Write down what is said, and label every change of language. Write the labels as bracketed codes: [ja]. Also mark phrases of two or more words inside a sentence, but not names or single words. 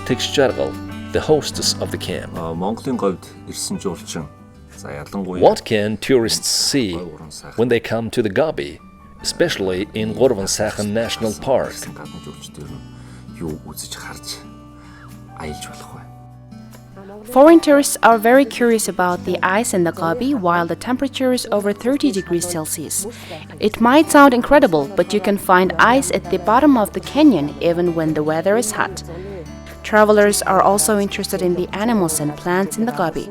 [en] Tixjargal, the hostess of the camp. [mn] Монголын говьд ирсэн жуулчин. За ялангуяа [en] What can tourists see when they come to the Gobi, especially in Gorvansachen National Park? [mn] гадны жуулчдэр нь юу үзэж харж аялж болох вэ? [en] Foreign tourists are very curious about the ice in the Gobi while the temperature is over 30 degrees Celsius. It might sound incredible, but you can find ice at the bottom of the canyon even when the weather is hot. Travelers are also interested in the animals and plants in the Gobi.